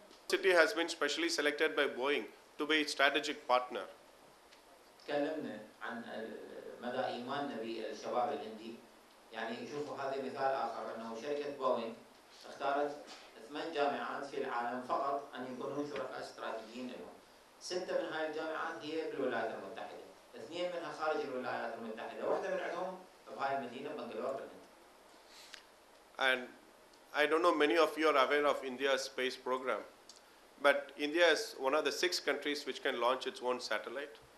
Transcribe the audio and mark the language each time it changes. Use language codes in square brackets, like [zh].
[en] City has been specially selected by Boeing to be its strategic partner. [ar] تكلمنا عن مدى ايماننا بالشباب الهندي. يعني شوفوا هذا مثال اخر انه شركه بوينغ اختارت 8 جامعات في العالم فقط ان يكونون شركاء استراتيجيين لهم. 6 من هاي الجامعات هي بالولايات المتحده، 2 منها خارج الولايات المتحده، واحده من عندهم بهاي المدينه بنغلور بالهند. [en] And I don't know many of you are aware of India's space program, but India is one of the 6 countries which can launch its own satellite.